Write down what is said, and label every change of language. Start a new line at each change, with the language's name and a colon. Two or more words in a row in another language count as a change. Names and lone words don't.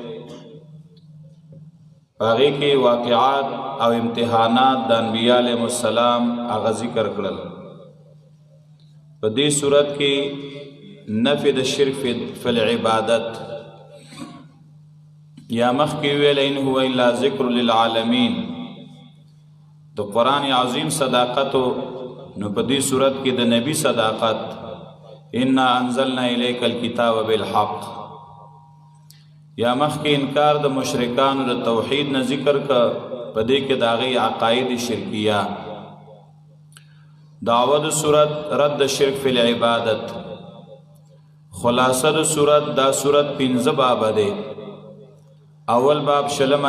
Pashto: هغه کې واقعات او امتحانات د انبیاء علیهم السلام هغه ذکر کړل په دې صورت کې نفي د
Arabic: شرک فی العبادت
Pashto: یا مخ کی ویل
Arabic: ان هو الا ذکر للعالمین
Pashto: تو قرآن عظیم صداقت نو په دې صورت کې د نبی صداقت
Arabic: انا انزلنا الیک الکتاب بالحق
Pashto: یا مخ کی انکار د مشرکان د توحید نه ذکر کا په دې کې داغي عقاید شرکیه دعوت صورت رد
Arabic: شرک فی العبادت
Pashto: خلاصه د صورت دا صورت 15 باب ده اول باب شلم